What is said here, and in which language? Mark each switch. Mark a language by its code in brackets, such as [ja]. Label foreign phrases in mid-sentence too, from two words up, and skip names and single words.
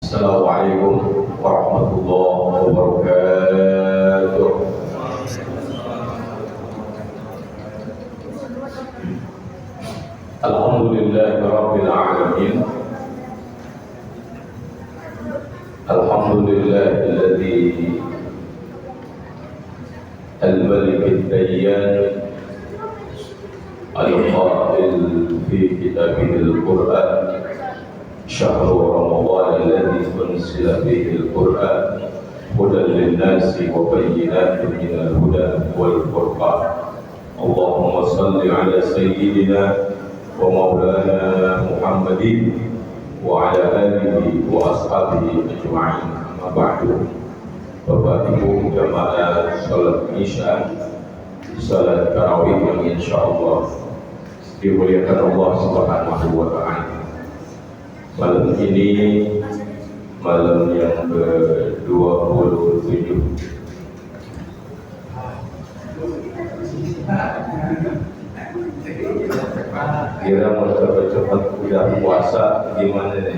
[ar] السلام عليكم ورحمة الله وبركاته. الحمد لله رب العالمين. الحمد لله الذي الملك الديان القائل في كتابه القرآن شهر رمضان الذي أنزل فيه القرآن هدى للناس وبينات من الهدى والفرقان. اللهم صل على سيدنا ومولانا محمد وعلى آله وأصحابه أجمعين. أما بعد. [id] Bapak Ibu jamaah salat Isya, salat tarawih yang insyaallah dimuliakan Allah [ar] سبحانه وتعالى. [id] Malam ini malam yang ke-27 kira mau cepat-cepat udah puasa gimana nih?